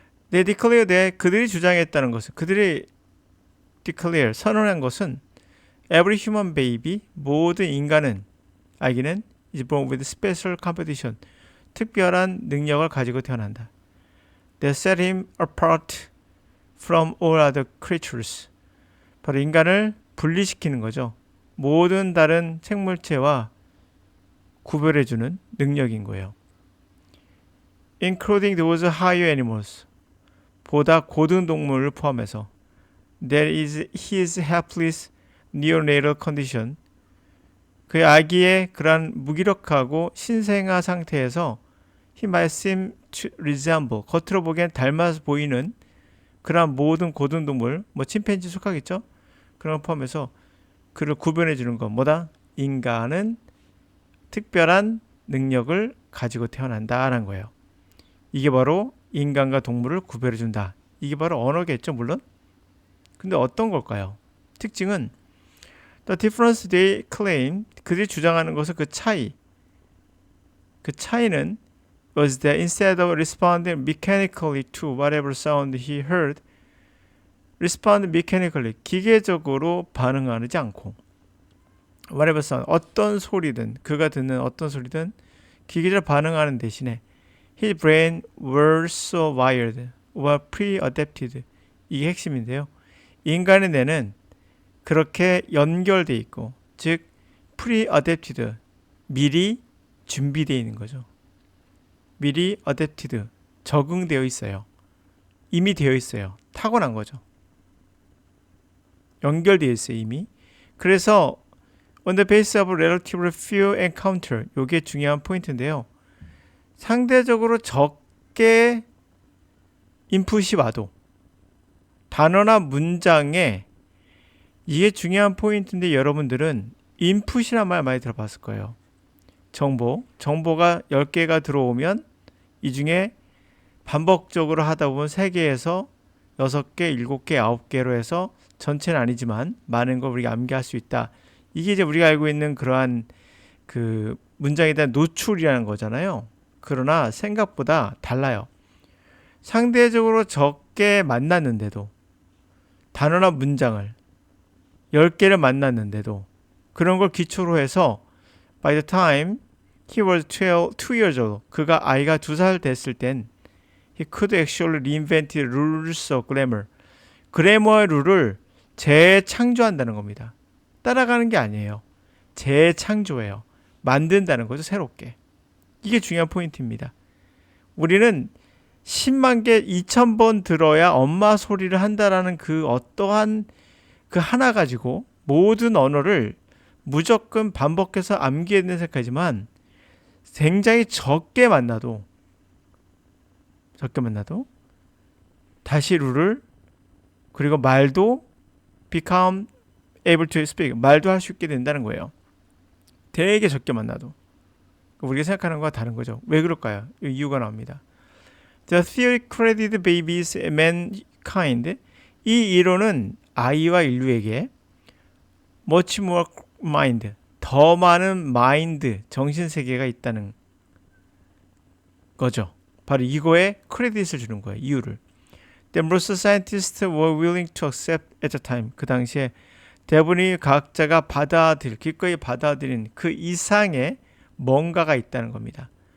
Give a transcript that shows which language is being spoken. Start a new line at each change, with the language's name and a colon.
English: They declare that
Korean: 그들이 주장했다는 것은, 그들이 declare, 선언한 것은
English: Every human baby,
Korean: 모든 인간은, 아기는
English: is born with special competition,
Korean: 특별한 능력을 가지고 태어난다.
English: That set him apart from all other creatures.
Korean: 바로 인간을 분리시키는 거죠. 모든 다른 생물체와 구별해주는 능력인 거예요.
English: Including those higher animals.
Korean: 보다 고등 동물을 포함해서.
English: That is his helpless neonatal condition.
Korean: 그 아기의 그러한 무기력하고 신생아 상태에서
English: he might seem to resemble,
Korean: 겉으로 보기엔 닮아서 보이는 그러한 모든 고등동물, 침팬지 속하겠죠? 그런 걸 포함해서 그를 구별해 주는 건 뭐다? 인간은 특별한 능력을 가지고 태어난다라는 거예요. 이게 바로 인간과 동물을 구별해 준다. 이게 바로 언어겠죠, 물론? 근데 어떤 걸까요?
English: 특징은 The difference they claim,
Korean: 그들이 주장하는 것은 그 차이는
English: was that instead of responding mechanically to whatever sound he heard, respond mechanically,
Korean: 기계적으로 반응하지 않고
English: whatever sound,
Korean: 어떤 소리든, 그가 듣는 어떤 소리든 기계적으로 반응하는 대신에
English: his brain was so wired or pre-adapted,
Korean: 이게 핵심인데요. 인간의 뇌는 그렇게 연결되어 있고, 즉 pre-adapted, 미리 준비되어 있는 거죠. 미리 adapted, 적응되어 있어요. 이미 되어 있어요. 타고난 거죠. 연결되어 있어요, 이미.
English: 그래서 on the basis of relatively few encounter,
Korean: 이게 중요한 포인트인데요. 상대적으로 적게 인풋이 와도 단어나 문장에, 이게 중요한 포인트인데 여러분들은 인풋이란 말 많이 들어봤을 거예요. 정보가 10개가 들어오면 이 중에 반복적으로 하다 보면 3개에서 6개, 7개, 9개로 해서 전체는 아니지만 많은 걸 우리가 암기할 수 있다. 이게 이제 우리가 알고 있는 그러한 그 문장에 대한 노출이라는 거잖아요. 그러나 생각보다 달라요. 상대적으로 적게 만났는데도, 단어나 문장을 10개를 만났는데도 그런 걸 기초로 해서
English: by the time he was 2 years old,
Korean: 그가 아이가 2살 됐을 땐
English: He could actually reinvent the rules of grammar.
Korean: 그래머의 룰을 재창조한다는 겁니다. 따라가는 게 아니에요. 재창조해요. 만든다는 거죠, 새롭게. 이게 중요한 포인트입니다. 우리는 10만 개, 2,000번 들어야 엄마 소리를 한다라는 그 어떠한 그 하나 가지고 모든 언어를 무조건 반복해서 암기해야 되는 생각하지만 굉장히 적게 만나도 다시 룰을 그리고 말도
English: become able to speak
Korean: 말도 할 수 있게 된다는 거예요. 되게 적게 만나도 우리가 생각하는 거와 다른 거죠. 왜 그럴까요? 이유가 나옵니다.
English: The theory credited babies mankind
Korean: 이 이론은 아이와 인류에게
English: much more mind
Korean: 더 많은 마인드 정신세계가 있다는 거죠. 바로 이거에 크레딧을 주는 거예요. 이유를.
English: The most scientists were willing to accept at the time.
Korean: 그 당시에 대부분이 과학자가 기꺼이 받아들인 그 이상의 뭔가가 있다는 겁니다.